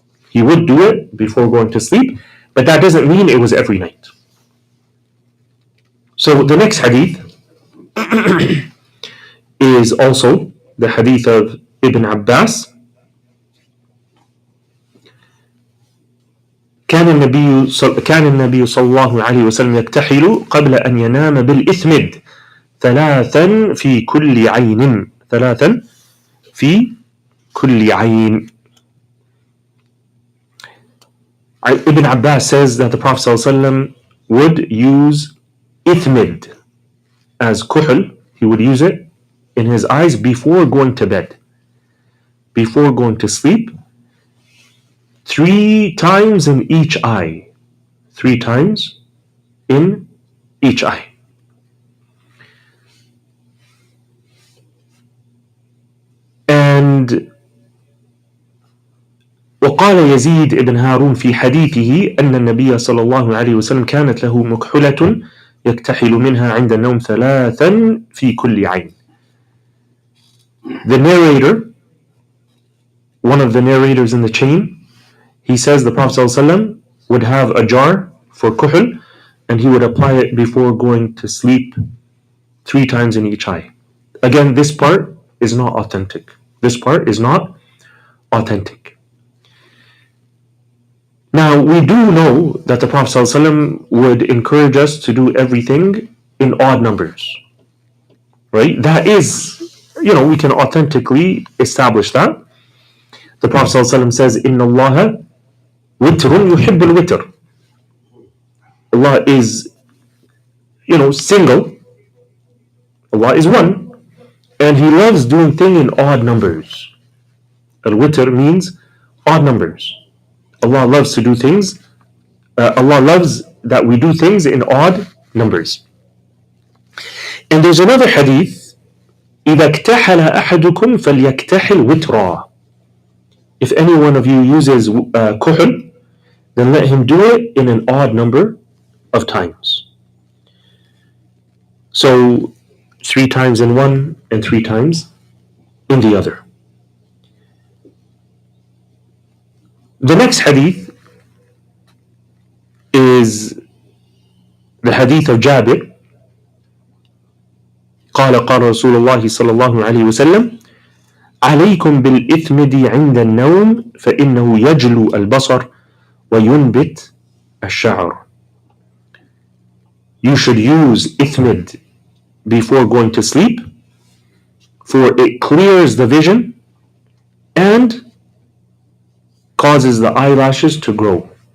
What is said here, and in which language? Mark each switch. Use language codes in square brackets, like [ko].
[en] He would do it before going to sleep, but that doesn't mean it was every night. So the next hadith is also the hadith of Ibn Abbas. [ar] كان النبي صلى الله عليه وسلم يكتحل قبل أن ينام بالإثمد 3 في كل عين 3 في كل عين. [en] Ibn Abbas says that the Prophet ﷺ would use ithmid as Kohl. He would use it in his eyes before going to bed, before going to sleep, 3 times in each eye. 3 times in each eye. [ar] And وقال يزيد بن هارون في حديثه أن النبي صلى الله عليه وسلم كانت له مكحلة يكتحل منها عند النوم 3 في كل عين. [en] The narrator, one of the narrators in the chain, he says the Prophet ﷺ would have a jar for kuhl and he would apply it before going to sleep 3 times in each eye. Again, this part is not authentic. This part is not authentic. Now, we do know that the Prophet ﷺ would encourage us to do everything in odd numbers. Right? That is, we can authentically establish that. The Prophet ﷺ says, [ar] إِنَّ اللَّهَ وِتْرٌ يُحِبُّ الْوِتْرِ. [en] Allah is, single. Allah is one. And He loves doing things in odd numbers. Al-witr means odd numbers. Allah loves to do things. Allah loves that we do things in odd numbers. And there's another hadith, [ar] إِذَا اكْتَحَلَ أَحَدُكُمْ فَلْيَكْتَحِلْ وِتْرًا. [en] If any one of you uses kuhl, then let him do it in an odd number of times. So 3 times in one and 3 times in the other. The next hadith is the hadith of Jabir. [ar] قال رسول الله صلى الله عليه وسلم عليكم بالإثمد عند النوم فإنه يجلو البصر وينبت الشعر. [en] You should use ithmid before going to sleep, for it clears the vision and causes the eyelashes to grow.